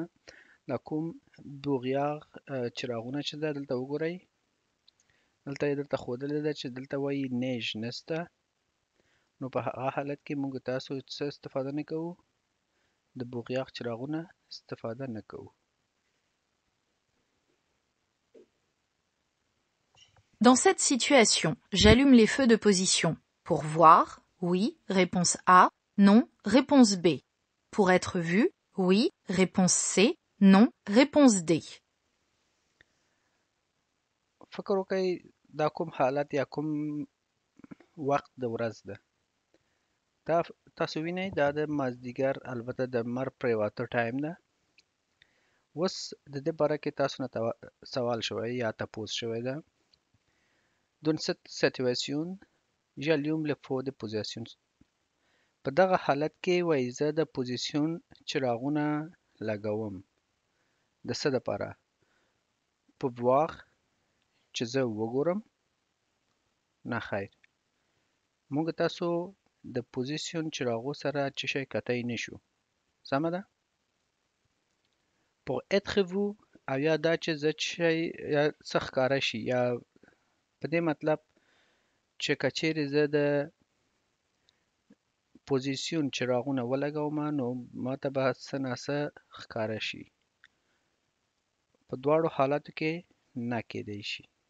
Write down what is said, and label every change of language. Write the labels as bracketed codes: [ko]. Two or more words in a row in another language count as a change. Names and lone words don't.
[ps] دا کوم بوغیاغ چراغونه چې ده دلته وګورئ، دلته یې درته ښودلې ده چې دلته وایي نیژ نسته. نو په هغه حالت کې موږ تاسو څه استفاده نه کوو؟ د بوغیاغ چراغونه استفاده نه کوو. [fr] Dans cette situation, j'allume les feux de position. Pour voir, oui, réponse A, non, réponse B. Pour être vu, oui, réponse C, non, réponse D. [ps] فکر وکړئ دا کوم حالت یا کوم وخت د ورځ ده. دا تاسو وینئ دا د مازدیګر البته د لمر پرېواته ټایم ده. اوس د دې باره کې تاسو نه سوال شوی یا تپوس شوی ده. [fr] Dans cette situation, j'allume le feu de position. [ps] په دغه حالت کې وایي زه د پوزیسیون چراغونه لګوم. د څه دپاره؟ [fr] pour voir [ps] چې زه وګورم؟ نه خیر. موږ تاسو د پوزیسیون چراغو سره څه شی کتی نه شو. سمه ده؟ [fr] pour être vu [ps] او یا دا چې زه څه ښکاره شي یا په دې مطلب چې که چیرې زه د پوزیسیون چراغونه ولګوم نو ماته به څه ناڅه ښکاره شي. په دواړو حالاتو کې نه کیدی شي.